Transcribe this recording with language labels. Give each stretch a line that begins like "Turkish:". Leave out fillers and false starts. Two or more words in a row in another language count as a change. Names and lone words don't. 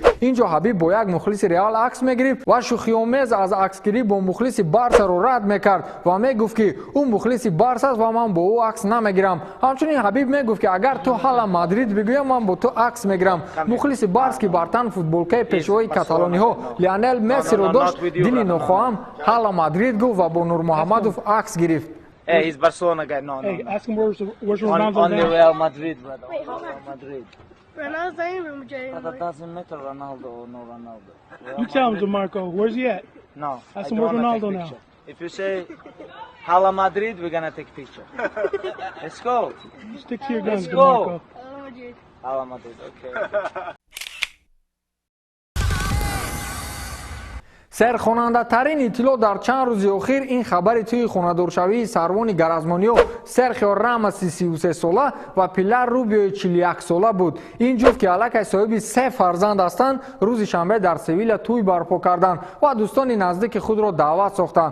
Tajik: ин ҷо ҳабиб бо як мухлиси Реал акс мегирифт ва шӯхиомез аз аксгирӣ бо мухлиси Барсаро рад мекард ва мегуфт ки ӯ мухлиси Барс аст ва ман бо ӯ акс намегирам. ҳамчунин ҳабиб мегуфт ки агар ту ҳалла Мадрид бигӯям ман бо ту акс мегирам. мухлиси Барс ки бар тан футболкаи пешвои каталониҳо Лионел Мессиро дошт дили нохоҳам ҳалла Мадрид гуфт ва бо Нурмуҳаммадов акс гирифт.
English: Hey, he's Barcelona guy. No, Hey, no. ask him where's Ronaldo On the now? Real Madrid, brother. Wait, hold Real on. Madrid. Ronaldo's not even Madrid. But that doesn't matter, Ronaldo or no Ronaldo. Real You tell him, Madrid- DeMarco. Where's he at? No. Ask I him don't where's wanna Ronaldo take now. picture. If you say Hala Madrid, we're gonna take picture. Let's go. Stick to your guns, Let's go. DeMarco. Madrid. Hala Madrid, okay.
Tajik: серхонандатарин иттилоъ дар чанд рӯзи охир ин хабари тӯи хонадоршавии сарвони гаразмониҳо Серхио Рамоси 33-сола ва Пилар Рубиои 41-сола буд. ин ҷуфт ки аллакай соҳиби 3 фарзанд ҳастанд, рӯзи шанбе дар Севиля тӯй барпо карданд ва дӯстони наздики худро даъват сохтанд.